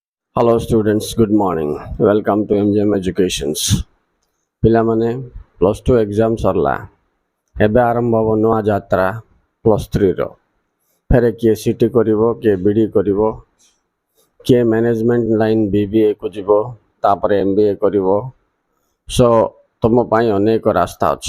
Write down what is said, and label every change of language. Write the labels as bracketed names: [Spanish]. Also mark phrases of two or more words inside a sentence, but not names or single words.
[English] Hello students, good morning. Welcome to MGM Educations. [Odia] ପିଲାମାନେ [English] plus two exam [Odia] ସରିଲା। ଏବେ ଆରମ୍ଭ ହେବ ନୂଆ ଯାତ୍ରା ପ୍ଲସ୍ ଥ୍ରୀର। ଫେରେ କିଏ ସିଟି କରିବ, କିଏ ବିଡ଼ି କରିବ, କିଏ [English] management line [Odia] BBAକୁ ଯିବ, ତାପରେ MBA କରିବ। ସୋ ତୁମ ପାଇଁ ଅନେକ ରାସ୍ତା ଅଛି।